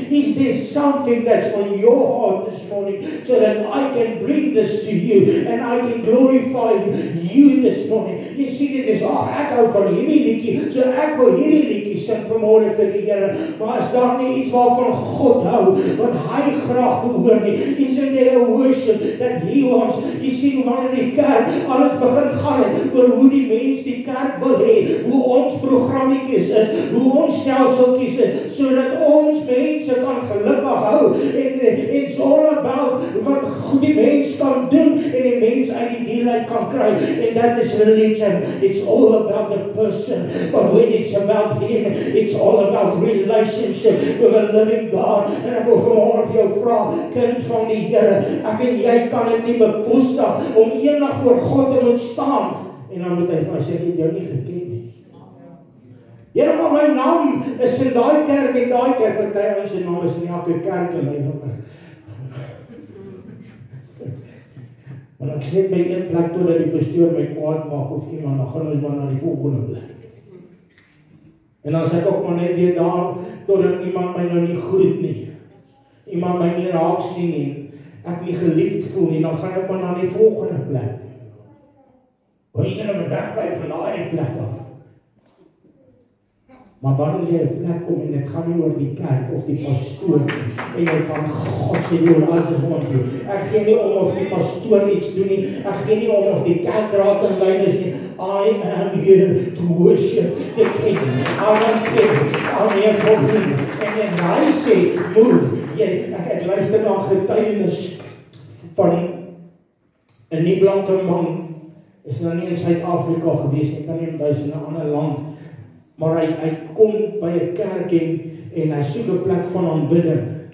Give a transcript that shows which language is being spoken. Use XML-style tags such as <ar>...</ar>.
<en>Is there something that's on your heart this morning so that I can bring this to you and I can glorify you this morning?</en> <af>Jy sien dit is, ek hou van hierdie liedjie, so ek wil hierdie liedjie sing vanmôre vir die Here. Maar as daar nie iets waarvan God hou, wat hy graag wil hoor nie,</af> <en>isn't there a worship that he wants?</en> <af>Jy sien, wanneer die kerk alles begin gaan het oor hoe die mens die kerk wil hê, hoe ons programmetjies is, hoe ons stelseltjies is, sodat ons mense kan gelukkig hou.</af> <en>And it's all about</en> <af>wat die mens kan doen en die mens uit die deel uit kan kry.</af> <en>And that is religion. It's all about the person. But when it's about him, it's all about relationship with a living God.</en> <af>En ek wil vanmôre vir jou vra, kind van die Here, ek en jy kan dit nie bekostig om eendag voor God te moet staan. En dan moet hy vir my sê, ek het jou nie geken nie. Here, maar my naam is in daai kerk en daai kerk, party ouens se naam is in elke kerk en my naam. Maar ek sê by een plek totdat die pastoor my kwaad maak of iemand, dan gaan ons maar na die volgende plek. En dan sê ek ook maar net weer daar, totdat iemand my nou nie groet nie. Iemand my nie raak sien nie, ek nie geliefd voel nie, dan gaan ek maar na die volgende plek. Want jy moet wegbly van daai plek af. Maar wanneer jy 'n plek kom en dit gaan nie oor die kerk of die pastoor en jy kan God sê oor alles wat jy. Ek gee nie om of die pastoor iets doen nie. Ek gee nie om of die kerkraad en leiers nie.</af> <en>I am here to worship the King. I want I'm here for him.</en> <af>En hy sê,</af> <en>move.</en> <af>Ek luister na getuienis van 'n nie blanke man. Is nou nie in Suid-Afrika gewees, ek kan nie onthou in 'n ander land. Maar hy kom by 'n kerk en hy soek 'n plek van aanbidding.</af>